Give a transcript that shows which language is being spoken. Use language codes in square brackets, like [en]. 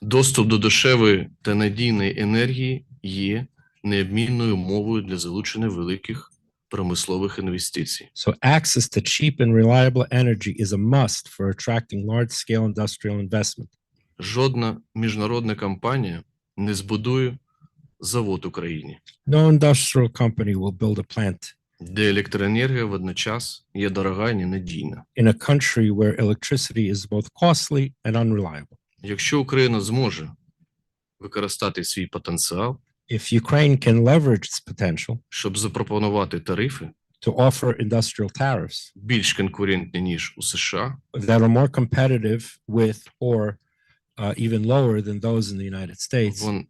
[uk] Доступ до дешевої та надійної енергії є необмінною умовою для залучення великих промислових інвестицій. [en] So access to cheap and reliable energy is a must for attracting large-scale industrial investment. [uk] Жодна міжнародна компанія не збудує завод в Україні, [en] No industrial company will build a plant [uk] де електроенергія водночас є дорога і ненадійна. [en] in a country where electricity is both costly and unreliable. [uk] Якщо Україна зможе використати свій потенціал, [en] If Ukraine can leverage its potential [uk] щоб запропонувати тарифи [en] to offer industrial tariffs [uk] більш конкурентні, ніж у США, [en] that are more competitive with or even lower than those in the United States,